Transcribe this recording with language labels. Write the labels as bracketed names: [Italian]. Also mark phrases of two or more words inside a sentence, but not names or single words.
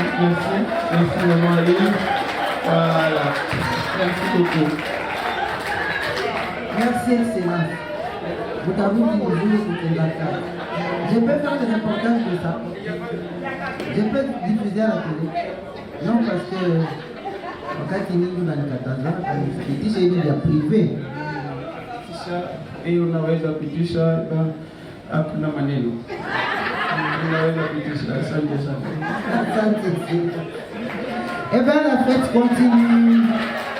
[French] Merci, maman Aline. Voilà. Merci beaucoup. Merci, Excellence. Vous avez dit bonjour pour la carte. Je peux faire des reportages de ça. Je peux diffuser à la télé. Non, parce que [Swahili] wakati nyingi unanikataza, nipitishe hivi vya privé. Et unaweza pitisha hakuna maneno. Unaweza pitisha. Asante sana. Asante. [French] Eh bien, la fête continue.